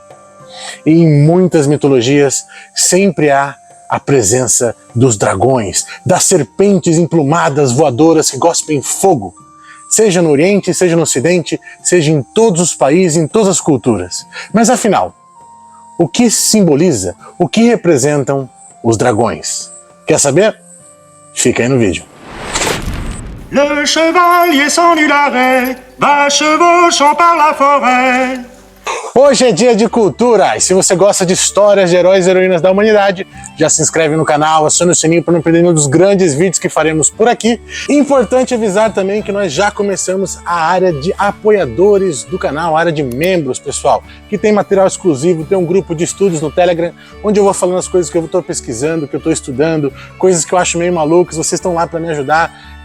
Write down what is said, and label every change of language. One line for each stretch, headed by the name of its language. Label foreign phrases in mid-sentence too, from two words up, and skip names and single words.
Portuguese: E em muitas mitologias sempre há a presença dos dragões, das serpentes emplumadas voadoras que gospem fogo, seja no Oriente, seja no Ocidente, seja em todos os países, em todas as culturas. Mas afinal, o que simboliza, o que representam os dragões? Quer saber? Fica aí no vídeo.
French: Le chevalier sans nul arrêt va chevauchant par la forêt.
Portuguese: Hoje é dia de cultura, e se você gosta de histórias de heróis e heroínas da humanidade, já se inscreve no canal, aciona o sininho para não perder nenhum dos grandes vídeos que faremos por aqui. Importante avisar também que nós já começamos a área de apoiadores do canal, a área de membros, pessoal, que tem material exclusivo, tem um grupo de estudos no Telegram, onde eu vou falando as coisas que eu estou pesquisando, que eu estou estudando, coisas que eu acho meio malucas, vocês estão lá para me ajudar.